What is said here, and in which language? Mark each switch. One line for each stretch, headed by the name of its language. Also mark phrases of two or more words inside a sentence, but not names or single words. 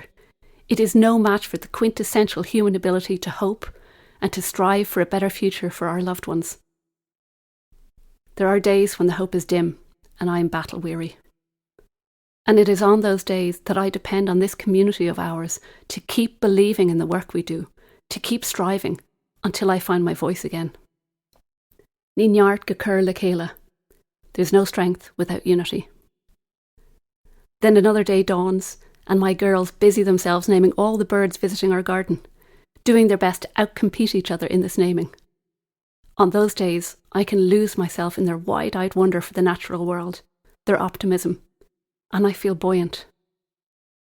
English: It is no match for the quintessential human ability to hope and to strive for a better future for our loved ones. There are days when the hope is dim and I am battle weary. And it is on those days that I depend on this community of ours to keep believing in the work we do, to keep striving until I find my voice again.
Irish: Ní neart go cur le chéile.
English: There's no strength without unity. Then another day dawns, and my girls busy themselves naming all the birds visiting our garden, doing their best to outcompete each other in this naming. On those days, I can lose myself in their wide-eyed wonder for the natural world, their optimism, and I feel buoyant.